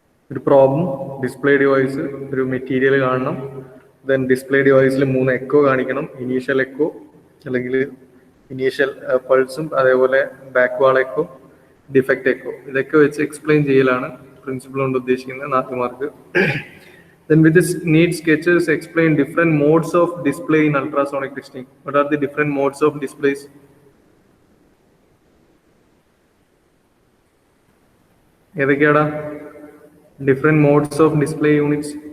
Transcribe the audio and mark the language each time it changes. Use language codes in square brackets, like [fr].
[ml] ഒരു problem, display device, ഒരു material കാണണം. ദെൻ ഡിസ്പ്ലേ ഡിവൈസിൽ 3 എക്കോ കാണിക്കണം. ഇനീഷ്യൽ എക്കോ അല്ലെങ്കിൽ ഇനീഷ്യൽ പൾസും അതേപോലെ ബാക്ക് വാൾ എക്കോ, ഡിഫക്റ്റ് എക്കോ, ഇതൊക്കെ വെച്ച് എക്സ്പ്ലെയിൻ ചെയ്യലാണ് പ്രിൻസിപ്പിൾ കൊണ്ട് ഉദ്ദേശിക്കുന്നത്. 4 mark. [en] Then with this need sketches explain different modes of display in ultrasonic testing. What are the different modes of displays? [ml] ഏതൊക്കെയാടാ different modes of display units?